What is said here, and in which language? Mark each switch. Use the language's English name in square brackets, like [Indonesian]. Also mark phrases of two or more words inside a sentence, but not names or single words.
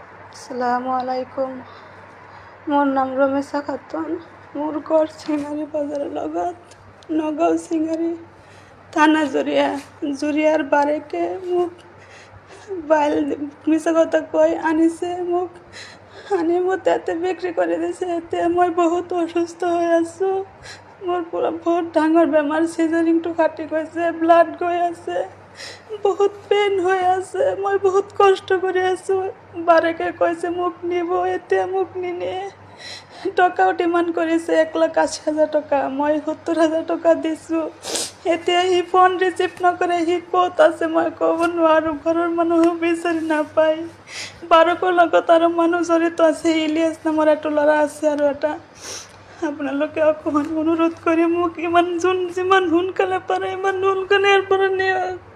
[Bangla] আসসালামু আলাইকুম। মোর নাম রমেশা খাতুন। মোর ঘর সিঙ্গারি বাজারের লগত নগাঁও সিঙ্গারি থানা জুরিয়ার বারেকে মোক বাইল মিছা কথা কই আনিছে, মোক আনি মতো এতে বিক্রি করে দিছে। এতে মই বহুত অসুস্থ হয়ে আছো। মোর পুরা বহুত ডাঙর বেমার, সিজারিংটো কাটি গৈছে, ব্লাড গৈ আছে, বহুত পেন হয়ে আছে। মই বহুত কষ্ট করে আছো। বারেকে কইছে মোক নিব, এতে মোক নিনে টকাও ডিমান্ড করেছে 1,80,000 টাকা। মই 70,000 টাকা দিছো। [Assamese] এতিয়া সি ফোন রিসিভ নকৰে, সি ক'ত আছে মই ক'ব নোৱাৰোঁ। ঘৰৰ মানুহ বিচাৰি নাপায়। বাৰকৰ লগত আৰু মানুহ জড়িত আছে, ইলিয়াছ নামৰ এটা ল'ৰা আছে আৰু এটা। আপোনালোকে অকণমান অনুৰোধ কৰি মোক যিমান সোনকালে পাৰে ইমান সোনকালে ইয়াৰ পৰা নিয়ক।